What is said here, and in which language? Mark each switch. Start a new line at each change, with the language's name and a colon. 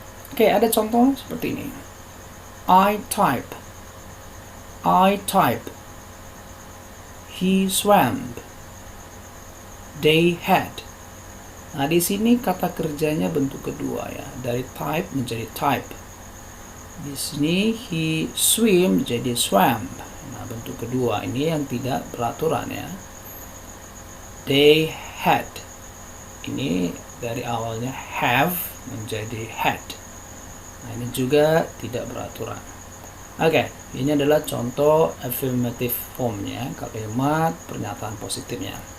Indonesian: Oke, ada contoh seperti ini.
English: I type. I type. He swam. They had.
Indonesian: Nah, di sini kata kerjanya bentuk kedua ya, dari type menjadi type. Di sini
English: he swim
Indonesian: jadi swam. Nah, bentuk kedua ini yang tidak beraturan ya.
English: They had.
Indonesian: Ini dari awalnya have menjadi had. Nah, ini juga tidak beraturan. Oke, ini adalah contoh affirmative formnya, kalimat pernyataan positifnya.